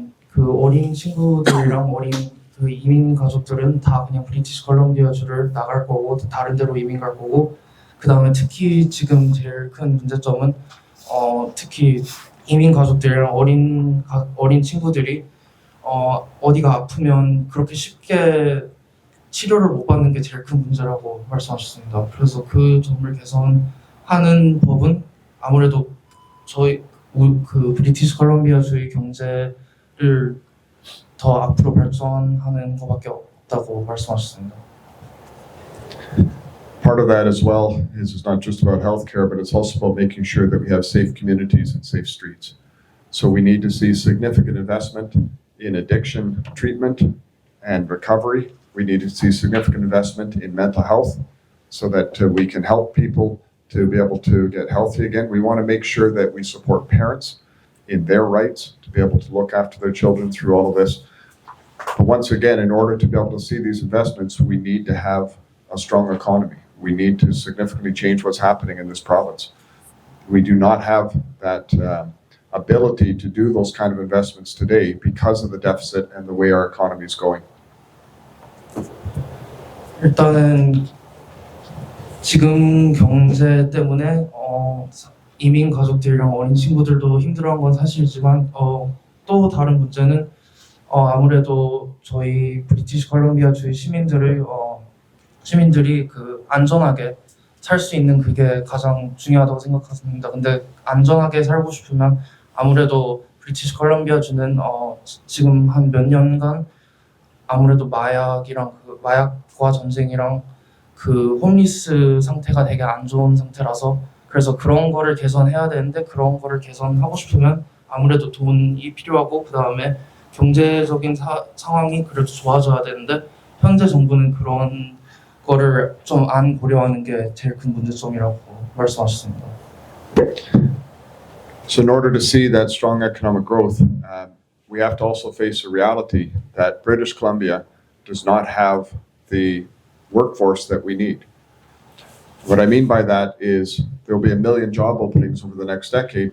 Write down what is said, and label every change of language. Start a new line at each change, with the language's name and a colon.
Korean: 그 어린 친구들이랑 어린 그 이민 가족들은 다 그냥 브리티시 컬럼비아 주를 나갈 거고 다른 데로 이민 갈 거고 그 다음에 특히 지금 제일 큰 문제점은 특히 이민 가족들이랑 어린 친구들이 어디가 아프면 그렇게 쉽게 치료를 못 받는 게 제일 큰 문제라고 말씀하셨습니다. 그래서 그 점을 개선하는 법은 아무래도 저희 그 브리티시 컬럼비아주의 경제를 더 앞으로 발전하는 것밖에 없다고 말씀하셨습니다.
English: Part of that as well is it's not just about healthcare, but it's also about making sure that we have safe communities and safe streets. So we need to see significant investment in addiction treatment and recovery. We need to see significant investment in mental health so that we can help people to be able to get healthy again. We want to make sure that we support parents in their rights to be able to look after their children through all of this. But once again, in order to be able to see these investments, we need to have a strong economy. We need to significantly change what's happening in this province. We do not have that ability to do those kind of investments today because of the deficit and the way our economy is going.
Korean: 일단은 지금 경제 때문에 이민 가족들이랑 어린 친구들도 힘들어한 건 사실이지만 또 다른 문제는 아무래도 저희 브리티시 컬럼비아 주의 시민들이 그 안전하게 살 수 있는 그게 가장 중요하다고 생각합니다. 근데 안전하게 살고 싶으면 아무래도 브리티시 컬럼비아 주는 지금 한 몇 년간 아무래도 마약과 전쟁이랑 그 홈리스 상태가 되게 안 좋은 상태라서 그래서 그런 거를 개선해야 되는데 그런 거를 개선하고 싶으면 아무래도 돈이 필요하고 그 다음에 경제적인 상황이 그래도 좋아져야 되는데 현재 정부는 그런 거를 좀 안 고려하는 게 제일 큰 문제점이라고 말씀하셨습니다.
English: So in order to see that strong economic growth, we have to also face a reality that British Columbia does not have the workforce that we need. What I mean by that is there will be 1 million job openings over the next decade.